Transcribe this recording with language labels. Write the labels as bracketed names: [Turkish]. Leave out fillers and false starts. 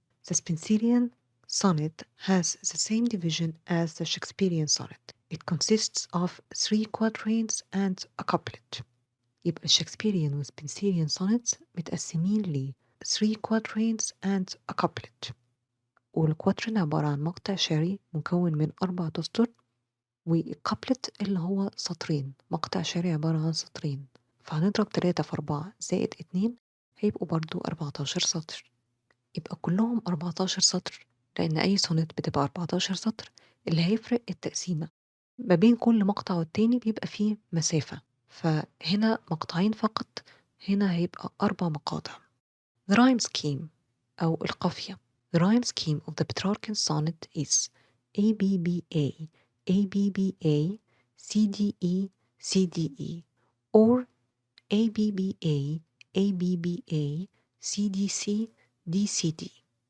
[English] The Spencerian sonnet has the same division as the Shakespearean sonnet. It consists of 3 quatrains and a couplet. يبقى Shakespearean و Spencerian sonnets [Arabic] متقسمين ل [English] 3 quatrains and a couplet. [Arabic] والquatrain عبارة عن مقطع شعري مكون من 4 أسطر، والcouplet اللي هو سطرين، مقطع شعري عبارة عن سطرين. فهنضرب 3 في 4 زائد 2 هيبقوا برضو 14 سطر. يبقى كلهم 14 سطر، لأن أي سونت بتبقى 14 سطر. اللي هيفرق التقسيمة ما بين كل مقطع والتاني بيبقى فيه مسافة، فهنا مقطعين فقط، هنا هيبقى 4 مقاطع. [English] The rhyme scheme [Arabic] أو القافية. [English] The rhyme scheme of the Petrarchan sonnet is ABBA, ABBA, CDE, CDE, or ABBA, ABBA, CDC, DCD.